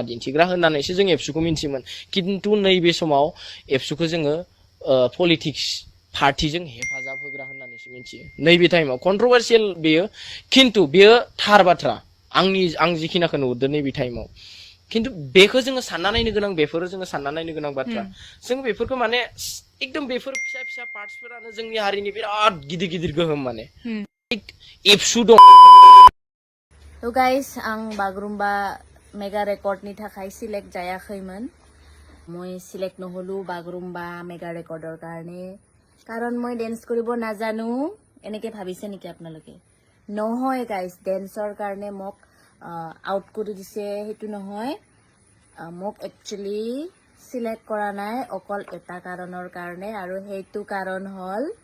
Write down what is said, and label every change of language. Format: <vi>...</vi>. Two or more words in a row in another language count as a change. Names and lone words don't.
<brx>दिन्थिग्रा होननानैसो जों एबसुखौ मिन्थियोमोन खिन्थु नैबे समाव एबसुखौ जोङो पलिटिक्स पार्टिजों हेफाजाब होग्रा होननानैसो मिथियो नैबे टाइमाव कन्ट्रोभार्सियेल बेयो खिन्थु बेयो थार बाथ्रा आं जिखिनाखौ नुदों नैबे टाइमाव खिन्थु बेखौ जोङो सानना नायनो गोनां बेफोरो जोङो सानना नायनो गोनां बाथ्रा जों बेफोरखौ माने एकदम बेफोर फिसा फिसा पार्टसफोरानो जोंनि हारिनि बिराद गिदिर गिदिर गोहोम माने एबसु दं तो गाइस आं बागुरुम्बा मेगा रेकर्डनि थाखाय सिलेक्ट जायाखैमोन</brx> <as>মই সিলেক্ট নহলো বাগৰুম্বা মেগা ৰেকৰ্ডৰ কাৰণে কাৰণ মই ডেন্স কৰিব নাজানো এনেকে ভাবিছে নেকি আপোনালোকে নহয় গাইস ডেন্সৰ কাৰণে মোক আউট কৰি দিছে হেতু নহয় মোক একচুয়ালি সিলেক্ট কৰা নাই অকল এটা কাৰণৰ কাৰণে আৰু হেতু কাৰণ হল</as>